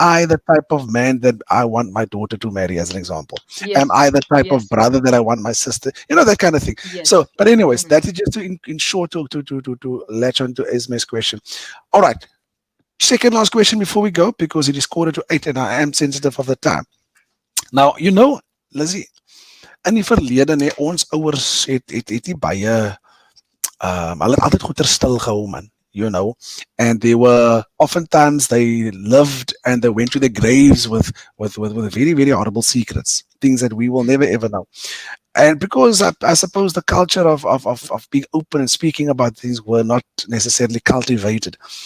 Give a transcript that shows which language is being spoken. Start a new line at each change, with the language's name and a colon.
English: I the type of man that I want my daughter to marry, as an example? Am Yes. I the type of Yes. brother that I want my sister? That kind of thing. So, Yes. but anyways, Mm-hmm. that is just in short to latch on to Esme's question. All right. Second last question before we go, because it is 7:45 and I am sensitive of the time.
Afrikaans: Nou, Lizzie, in die verlede ons ouers het nie baie hulle het altyd goeie stil gehou, man.
English: And they were oftentimes they lived and they went to their graves with very, very horrible secrets, things that we will never ever know. And because I suppose the culture of being open and speaking about things were not necessarily cultivated.